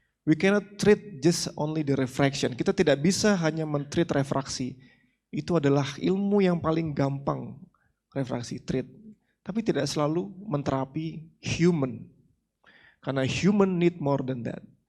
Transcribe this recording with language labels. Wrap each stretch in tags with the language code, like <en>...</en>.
<en>We cannot treat just only the refraction.</en> <id>Kita tidak bisa hanya men-treat refraksi. Itu adalah ilmu yang paling gampang, refraksi treat. Tapi tidak selalu menterapi human.</id> <en>Karena human need more than that.</en>